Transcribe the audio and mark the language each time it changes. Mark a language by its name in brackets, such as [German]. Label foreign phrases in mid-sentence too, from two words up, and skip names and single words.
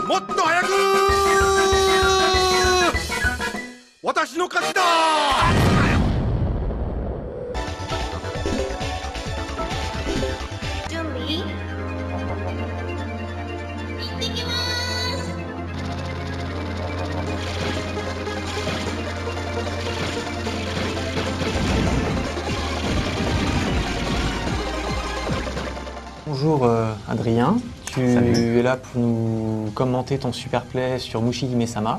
[Japanese] もっと早く私の勝ちだ準備行ってきます。 [French] Bonjour Adrien, tu Salut. es là pour nous commenter ton super play sur Mushi-Hime-sama.